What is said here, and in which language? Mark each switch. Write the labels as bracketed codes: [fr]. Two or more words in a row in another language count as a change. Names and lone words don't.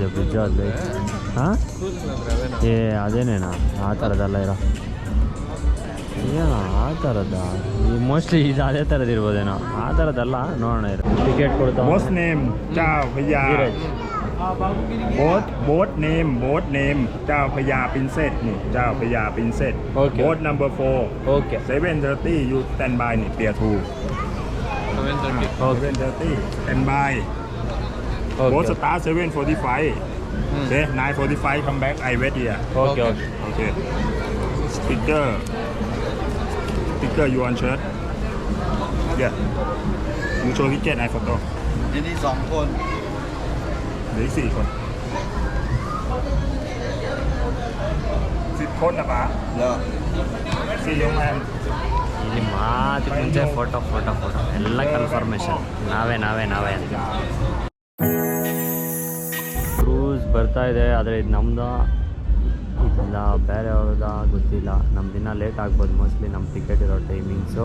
[kn] ಬ್ರಿಡ್ಜ್ ಅಲ್ಲಿ ಹಾಂ ಅದೇನೇನಾ ಆ ಥರದ್ದೆಲ್ಲ ಇರೋ ಏನೋ ಆ ಥರದ ಮೋಸ್ಟ್ಲಿ ಇದು ಅದೇ ಥರದ್ದು ಇರ್ಬೋದೇನೋ. ಆ ಥರದ್ದಲ್ಲ, ನೋಡೋಣ ಇರೋ ಟಿಕೆಟ್ ಕೊಡ್ತಾ. [en] boat name Chao Bhayya. boat name Chao Bhayya Princess. Chao Bhayya Princess. boat number 4. ಓಕೆ 7:30 you stand by นี่ Pier 2. 7:30 stand by. Boat start 7:45. Okay 9:45 come back I wait here. Okay. Picture you on shirt. Yeah. You show ticket I photo. [th] ที่นี่2 คน เหลือ4 คน10 คนนะป๋า เหรอ 4 โรงแรม [kn] ಇಲ್ಲಿ ಮಾತಿಗೆ ಮುಂಚೆ ಫೋಟೋ ಎಲ್ಲ ಕನ್ಫರ್ಮೇಷನ್ ನಾವೇ ಅಂತ ಕ್ರೂಸ್ ಬರ್ತಾ ಇದೆ. ಆದರೆ ಇದು ನಮ್ದ ಇಲ್ಲ ಬೇರೆಯವ್ರದ ಗೊತ್ತಿಲ್ಲ. ನಮ್ಮ ದಿನ ಲೇಟ್ ಆಗ್ಬೋದು ಮೋಸ್ಟ್ಲಿ ನಮ್ಮ ಟಿಕೆಟ್ ಇರೋ ಟೈಮಿಂಗ್ಸು.